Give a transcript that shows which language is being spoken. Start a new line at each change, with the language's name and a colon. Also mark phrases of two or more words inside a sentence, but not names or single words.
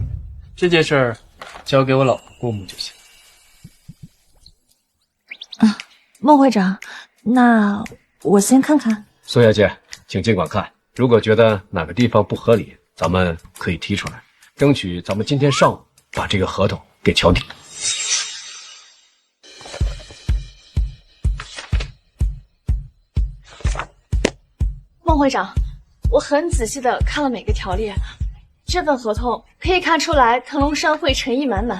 Chinese: 這件事交給我老婆過目就行。孟會長，那我先看看。蘇小姐，請盡管看，如果覺得哪個地方不合理，咱們可以提出來，爭取咱們今天上午把這個合同給敲定。孟會長，我很仔細的看了每個條例，這份合同可以看出來騰龍商會誠意滿滿。